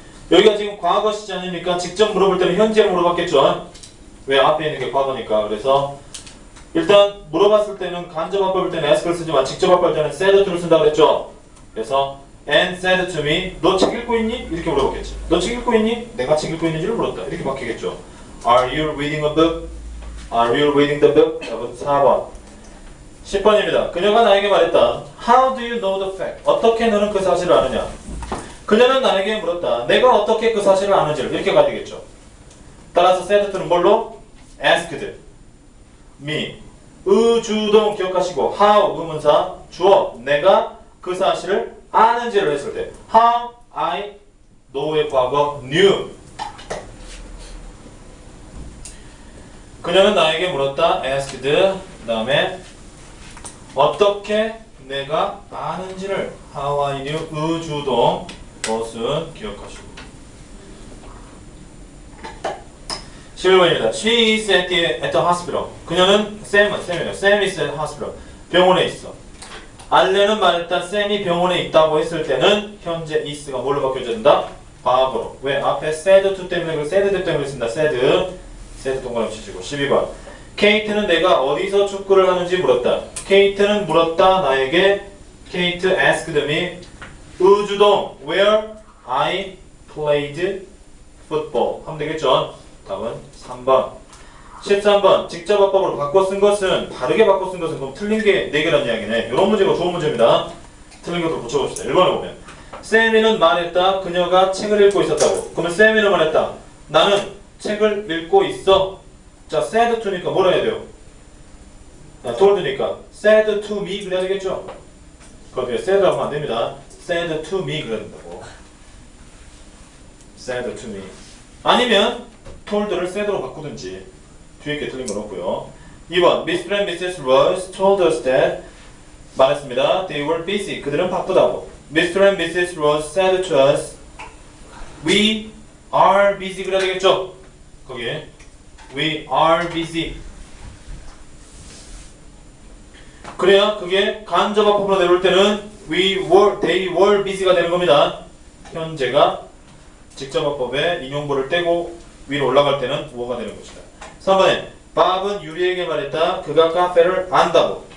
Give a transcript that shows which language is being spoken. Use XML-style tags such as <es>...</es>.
<ko>여기가 지금 과거 시제 아닙니까? 직접 물어볼 때는 현재를 물어봤겠죠. 왜? 앞에 있는 게 과거니까. 그래서 일단 물어봤을 때는 간접 합법일 때는 ask를 쓰지만 직접 합법일 때는 said to를 쓴다고 그랬죠. 그래서</ko> <en>Anne said to me,</en> <ko>너 책 읽고 있니? 이렇게 물어봤겠지. 너 책 읽고 있니? 내가 책 읽고 있는지를 물었다. 이렇게 바뀌겠죠.</ko> <en>Are you reading a book? Are you reading the book?</en> <ko>답은 4번. 10번입니다. 그녀가 나에게 말했다.</ko> <en>How do you know the fact?</en> <ko>어떻게 너는 그 사실을 아느냐? 그녀는 나에게 물었다. 내가 어떻게 그 사실을 아는지를 이렇게 가야 되겠죠. 따라서 said to는 뭘로?</ko> <en>asked me.</en> <ko>의주동 기억하시고 how 의문사 주어 내가 그 사실을 아는지를 했을 때 how I know의 과거 knew. 그녀는 나에게 물었다. asked 그 다음에 어떻게 내가 아는지를</ko> <en>how I knew</en> <ko>의주동 것은 기억하시고 11번입니다.</ko> <en>She is at the hospital.</en> <ko>그녀는</ko> <en>Sam is at hospital.</en> <ko>병원에 있어. 알렌은 말했다. 샘이 병원에 있다고 했을 때는 현재 is가 뭘로 바뀌어야 된다? 과거로. 왜? 앞에 said to 때문에 said 때문에 쓴다. said 동그라미 치시고 12번. 케이트는 내가 어디서 축구를 하는지 물었다. 케이트는 물었다 나에게.</ko> <en>케이트 asked me 의주동 where I played football</en> <ko>하면 되겠죠? 답은 3번. 13번. 직접 화법으로 바꿔 쓴 것은 다르게 바꿔 쓴 것은 그럼 틀린 게 4개라는 이야기네. 이런 문제가 좋은 문제입니다. 틀린 것도 붙여봅시다. 1번에 보면 세미는 말했다. 그녀가 책을 읽고 있었다고. 그러면 세미는 말했다. 나는 책을 읽고 있어. 자, said to니까 뭐라 해야 돼요? told니까</ko> <en>said to me</en> <ko>그래야 되겠죠? 거기에 said 하면 안 됩니다.</ko> <en>said to me</en> <ko>그래야 된다고.</ko> <en>said to me.</en> <ko>아니면 told를 said로 바꾸든지 뒤에 있게 틀린 건 없고요.</ko> <en>2번 Mr. and Mrs. Rose told us that</en> <ko>말했습니다.</ko> <en>They were busy.</en> <ko>그들은 바쁘다고.</ko> <en>Mr. and Mrs. Rose said to us We are busy</en> <ko>그래야 되겠죠? 거기에</ko> <en>We are busy.</en> <ko>그래야 그게 간접화법으로 내려올 때는</ko> <en>they were busy</en> <ko>가 되는 겁니다. 현재가 직접화법에 인용부를 떼고 위로 올라갈 때는 were가 되는 것이다. 3번에 밥은 유리에게 말했다. 그가 카페를 안다고.</ko>